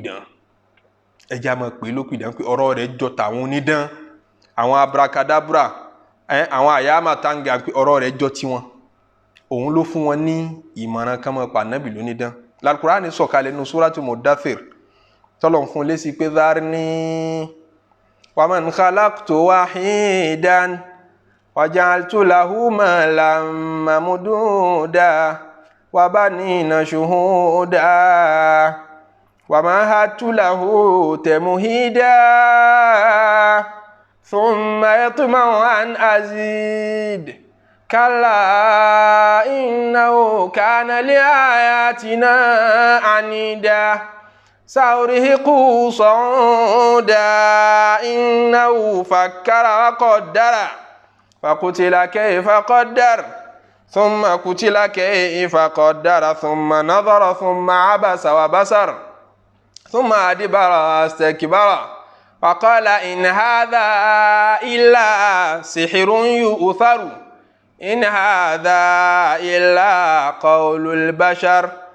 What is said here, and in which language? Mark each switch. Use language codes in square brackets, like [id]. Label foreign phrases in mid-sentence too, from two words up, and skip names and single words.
[yo] lópìdán pé ọ̀rọ̀ rẹ̀ jọ tàwọn onídán àwọn abracadabra àwọn àyàmàtàǹgà pé ọ̀rọ̀ rẹ̀ jọ tiwọn òun ló fún wọn ní ìmọ̀ràn kan mọ́ pa Nábì lónídán Al-Qur'ani sọ̀kalẹ̀ nínú Suratul Mudaththir tọ́lọ̀ fún lésì pé [ar] ذرني ومن خلقت وحيدا وجعلت له مالا ممدودا وبنين شهودا ومهدت له تمهيدا ثم يطمع أن أزيد كلا إنه كان لآياتنا عنيدا سأرهقه صعودا إنه فكر وقدر فقتل كيف قدر ثم قتل كيف قدر ثم نظر ثم عبس وبصر ثم أدبر واستكبر وقال إن هذا إلا سحر يؤثر إن هذا إلا قول البشر